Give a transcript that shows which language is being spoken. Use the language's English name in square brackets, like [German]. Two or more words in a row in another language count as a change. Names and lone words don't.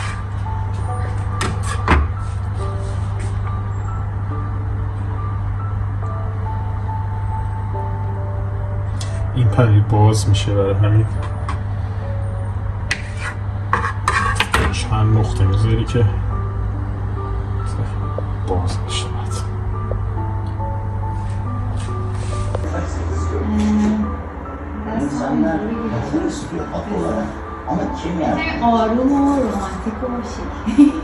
[Persian] این پنیر باز میشه برای همین چند نقطه میذاری که باز بشه [Turkish] insanlar kadın istiyor haklı olarak. Ama kim yani? [Persian] آروم و رومانتیک و شیک.